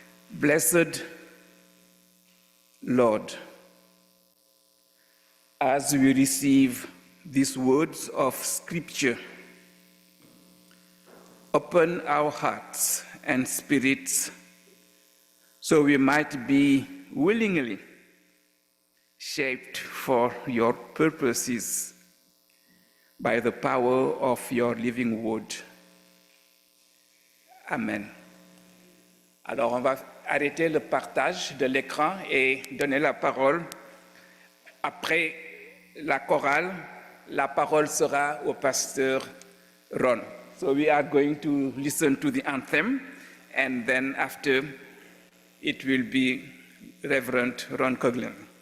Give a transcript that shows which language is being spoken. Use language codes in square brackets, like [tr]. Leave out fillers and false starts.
[en] Blessed Lord, as we receive these words of Scripture, open our hearts and spirits so we might be willingly shaped for your purposes by the power of your living word. Amen. [fr] Alors, on va arrêter le partage de l'écran et donner la parole. Après la chorale, la parole sera au pasteur Ron. [en] So we are going to listen to the anthem, and then after it will be Reverend Ron Coughlin.